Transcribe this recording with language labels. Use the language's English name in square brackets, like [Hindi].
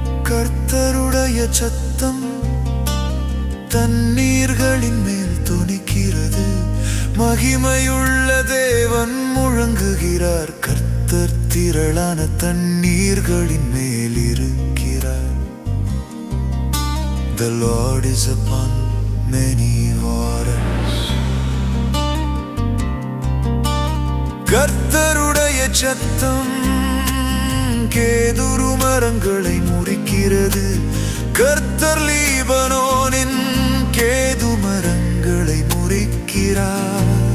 [Tamil] கர்த்தருடைய சத்தம் தண்ணீர்களின் மேல் தொனிக்கிறது. மகிமையுள்ள தேவன் முழங்குகிறார். கர்த்தர் திரளான தண்ணீர்களின் மேல் இருக்கிறார். [English] The Lord is upon many waters. [Tamil] கர்த்தருடைய சத்தம் கேதுரு மரங்களை முறிக்கிறது. கர்த்தர் லீபனோனின் கேது மரங்களை முறிக்கிறார்.